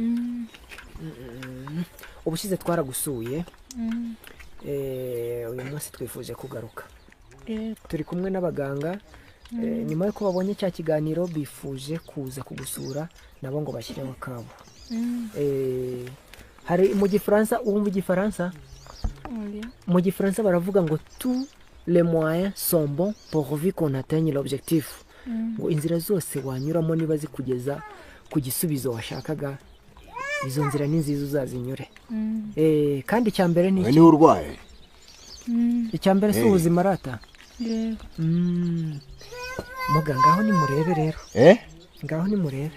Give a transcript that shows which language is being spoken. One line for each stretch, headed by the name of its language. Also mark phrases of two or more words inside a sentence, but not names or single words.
Kinyarwanda: Ubushize twaragusuye, uyu munsi twifuje kugaruka. Turi kumwe n'abaganga, nyuma yuko babonye cya kiganiro bifuje kuza kugusura nabo ngo bashyireho kabo. Hari mu Gifaransa, wumva Igifaransa? Mu Gifaransa baravuga ngo
French: tous les moyens sont bons pourvu qu'on atteigne l'objectif.
Kinyarwanda: Ngo inzira zose wanyuramo niba zikugeza ku gisubizo washakaga, izo nzira ni nziza uzazinyure. Kandi icyambere ni iki? Ni urwaye. Icyambere si ubuzima rata. muga ngaho nimurebe rero ngaho nimurebe